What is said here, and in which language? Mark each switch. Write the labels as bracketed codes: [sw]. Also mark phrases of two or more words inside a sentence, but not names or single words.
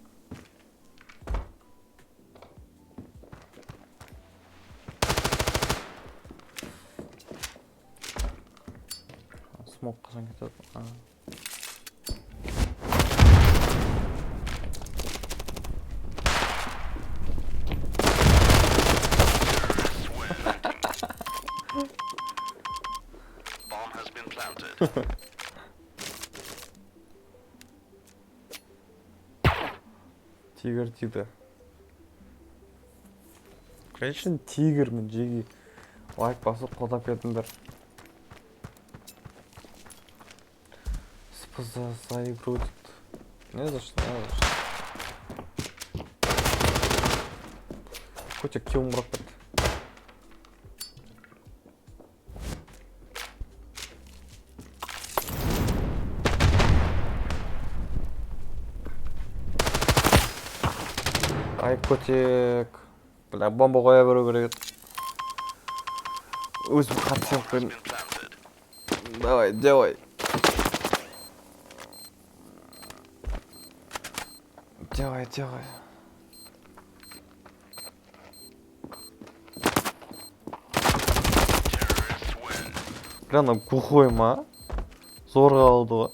[kk] Смок қашан кетеді? [en] Terrorists win. Bomb has been planted. [kk] Тигр тиді. Конечно, тигрмін, жеге. Лайк басып қолдап кетіңдер. [ru] Спасибо за игру. Не за что. Хоть килл мұрат бәді. Ай, котик. [kk] Бля, бомба қоя беру керек. Өзім қатысып [en] Has [kk] қойдым. [en] been planted. [ru] Давай, делай. Делай. [en] Terrorists win. [kk] Бля, ана глухой ма? Зорға алды ғой.